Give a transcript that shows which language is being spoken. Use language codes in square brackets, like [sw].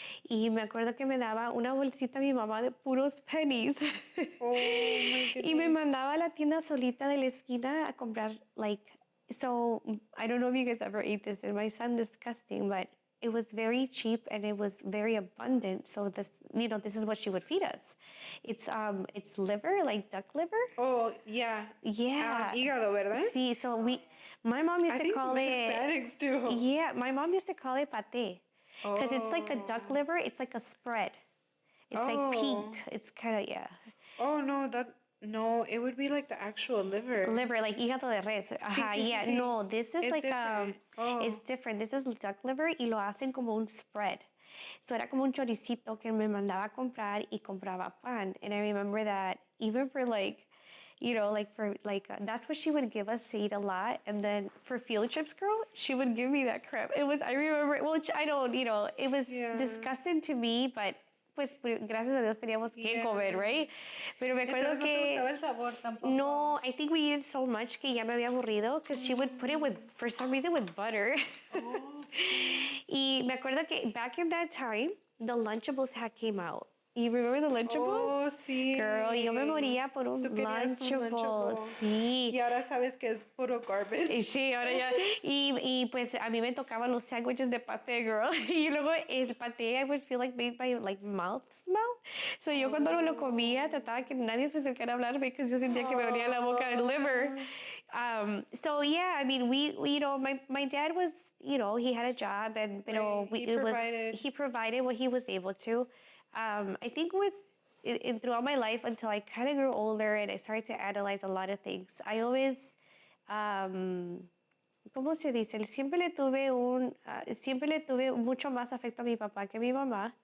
[es] Y me acuerdo que me daba una bolsita mi mamá de puros pennies. [en] Oh my goodness. [es] Y me mandaba a la tienda solita de la esquina a comprar, [en] so I don't know if you guys ever ate this. It might sound disgusting, but it was very cheap and it was very abundant. So this is what she would feed us. It's liver, like duck liver. Oh, yeah. Yeah. [es] Hígado, ¿verdad? [en] Sí, so my mom used to call it. Hispanics do. Yeah, my mom used to call it pate. Because it's like a duck liver, it's like a spread. It's like pink. It's kind of, yeah. Oh, no, it would be like the actual liver. [es] Liver, like hígado de res. Sí. [en] No, this is It's different. It's different. This is duck liver [es] y lo hacen como un spread. So era como un choricito que me mandaba a comprar y compraba pan. [en] And I remember that even for that's what she would give us to eat a lot. And then for field trips, girl, she would give me that crap. I remember, which I don't, it was disgusting to me, but [es] pues gracias a Dios teníamos que comer, [en] right? [es] Pero me acuerdo que... ¿No te gustaba el sabor tampoco? [en] No, I think we ate so much [es] que ya me había aburrido [en] because she would put it for some reason, with butter. [es] Y me acuerdo que [en] back in that time, the Lunchables came out. You remember the Lunchables? [es] Oh, sí. Girl, yo me moría por un Lunchable. Sí. Y ahora sabes que es puro garbage. Y sí, ahora ya. Y pues a mí me tocaban los sándwiches de paté, girl. Y luego el paté, [en] I would feel like made by like mouth smell. [es] So yo cuando lo comía trataba que nadie se acercara a hablarme because yo sentía que me dolía la boca del liver. [en] So yeah, I mean, my dad was, he had a job and he provided what he was able to. I think throughout my life until I kind of grew older and I started to analyze a lot of things, I always, [es] ¿cómo se dice? Siempre le tuve mucho más afecto a mi papá que a mi mamá.